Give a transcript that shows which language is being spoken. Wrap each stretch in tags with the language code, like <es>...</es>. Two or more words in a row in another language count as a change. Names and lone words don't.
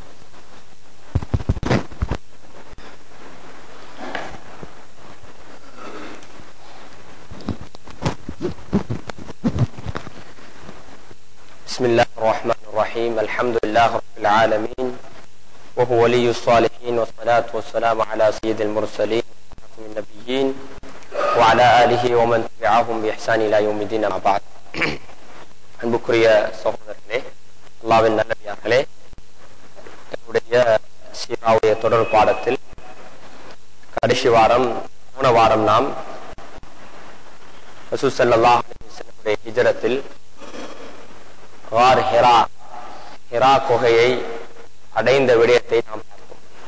<ar>بسم الله الرحمن الرحيم. الحمد لله رب العالمين وهو ولي الصالحين والصلاة والسلام على سيد المرسلين وخاتم النبيين وعلى آله ومن تبعهم بإحسان إلى يوم الدين. أما بعد.</ar> <ta>அன்புக்குரிய சகோதரர்களே, அல்லாஹ்வின் நல்லடியார்களே, என்னுடைய சீராவுடைய தொடர் பாடத்தில் கடைசி வாரம் போன வாரம் நாம் ரசூல்</ta> <ar>صلى الله عليه وسلم</ar> <ta>ஹிஜ்ரத்தில் கார் ஹிரா குகையை அடைந்த விடயத்தை நாம் பார்த்தோம்.</ta>